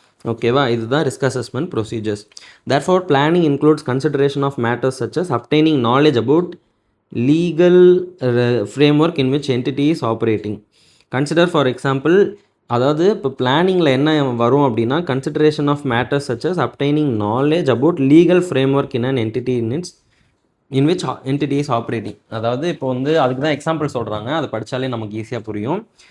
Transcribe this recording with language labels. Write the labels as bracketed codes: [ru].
[ta] ஓகேவா, இதுதான் risk assessment procedures. [en] therefore planning includes consideration of matters such as obtaining knowledge about legal framework in which entity is operating. consider for example, [ta] அதாவது இப்போ பிளானிங்கில் என்ன வரும் அப்படின்னா, [en] Consideration of matters such as obtaining knowledge about legal framework in an entity in which entity is operating. [ta] அதாவது இப்போ வந்து அதுக்கு தான் எக்ஸாம்பிள் சொல்கிறாங்க, அதை படித்தாலே நமக்கு ஈஸியாக புரியும்.